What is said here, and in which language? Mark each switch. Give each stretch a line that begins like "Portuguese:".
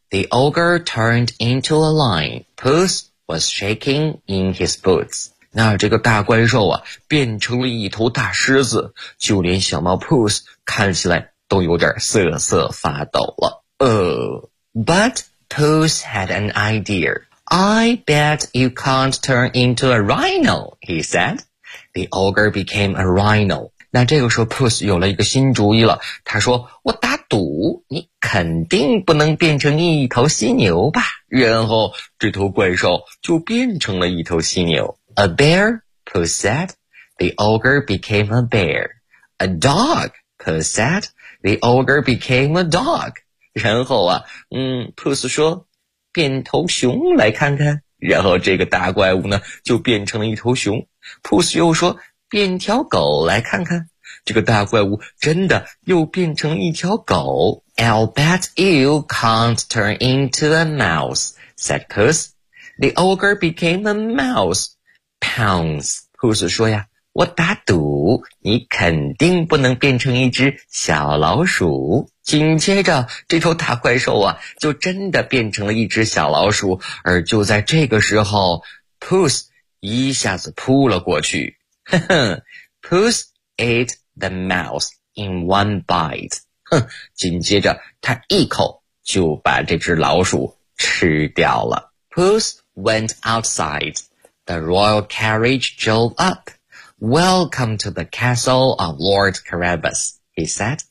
English: The ogre turned into a lion. Puss was shaking in his boots.
Chinese: 那这个大怪兽啊变成了一头大狮子，就连小猫 Puss 看起来都有点瑟瑟发抖了。
English: But,Puss had an idea. I bet you can't turn into a rhino, he said. The ogre became a rhino.
Chinese: 那这个时候 Puss 有了一个新主意了，他说我打赌你肯定不能变成一头犀牛吧。然后这头怪兽就变成了一头犀牛。
English: A bear, Puss said. The ogre became a bear. A dog, Puss said. The ogre became a dog.
Chinese: 然后啊Puss 说变头熊来看看，然后这个大怪物呢就变成了一头熊。 Puss 又说变条狗来看看，这个大怪物真的又变成了一条狗。
English: I'll bet you can't turn into a mouse, said Puss. The ogre became a mouse. Pounce,
Chinese: Puss 说呀我打赌你肯定不能变成一只小老鼠。紧接着这头大怪兽啊就真的变成了一只小老鼠，而就在这个时候 Puss 一下子扑了过去。
English: Puss ate the mouse in one bite.
Chinese: 哼，紧接着他一口就把这只老鼠吃掉了。
English: Puss went outside. The royal carriage drove up. Welcome to the castle of Lord Carabas, he said.